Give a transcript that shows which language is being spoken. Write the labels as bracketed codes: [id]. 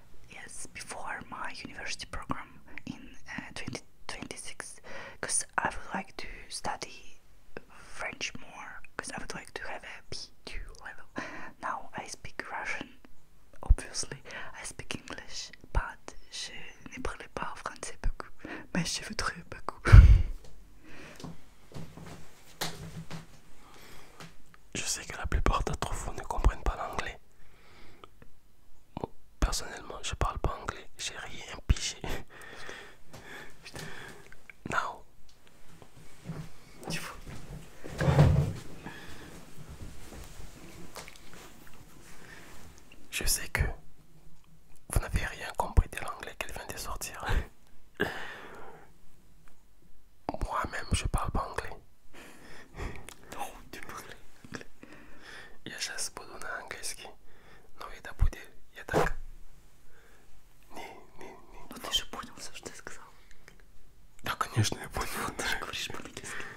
[en] Yes, before my university program in 2026, because I would like to study French more, because I would like to have a B2 level. Now I speak Russian, obviously. I speak English, but [fr] je ne parle pas français beaucoup, mais je voudrais beaucoup. Je sais que la plupart d'entre vous ne comprennent pas l'anglais. Bon, personnellement, je parle pas anglais, j'ai rien pigé. [en] Now, [fr] Tu vois. je sais que vous n'avez rien compris de l'anglais qu'elle vient de sortir. Moi-même, je parle pas anglais. Non, tu parles anglais. [ru] Я сейчас буду на английский, но это будет я так. Не. Ну ты же понял все, что я сказал. Да, конечно, я понял. Ты же говоришь по-английски.